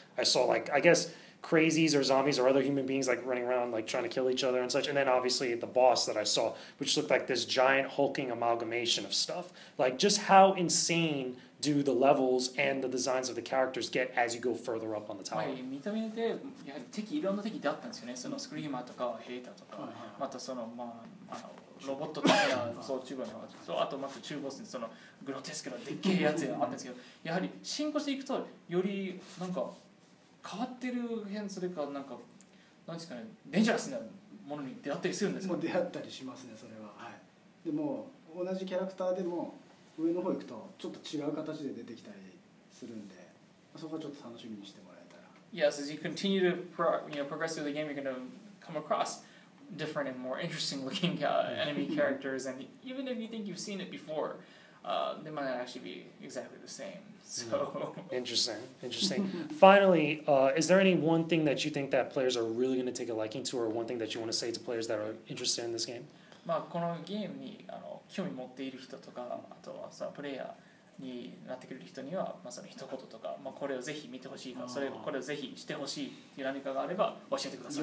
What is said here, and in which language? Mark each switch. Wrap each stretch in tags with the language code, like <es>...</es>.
<en>I saw like, I guess, crazies or zombies or other human beings like running around like trying to kill each other and such, and then obviously the boss that I saw, which looked like this giant hulking amalgamation of stuff. Like, just how insane do the levels and the designs of the characters get as you go further up on the tower?</en> <ja>見た目でやはりいろんな敵だったんですよね。そのスクリーマーとかヘイターとか、またそのロボット的なそう中国のそうあとまた中ボスにそのグロテスクなでっけえやつがあったんですけど、やはり進行していくとよりなんか変わってる辺、それかなんか何ですかね、デンジャラスなものに出会ったりするんですか？もう出会ったりしますね、それは。はい。でも同じキャラクターでも上の方行くとちょっと違う形で出てきたりするんで、そこはちょっと楽しみにしてもらえたら。</ja> <en>Yes, as you continue to progress through the game, you're going to come across different and more interesting looking enemy characters, and even if you think you've seen it before, they might not actually be exactly the same. So Interesting. Finally, is there any one thing that you think that players are really going to take a liking to, or one thing that you want to say to players that are interested in this game?</en> <ja>このゲームに興味持っている人とか、あとはさプレイヤーになってくれる人には、その一言とか、これをぜひ見てほしいか、これをぜひしてほしいっていう何かがあれば教えてください。</ja>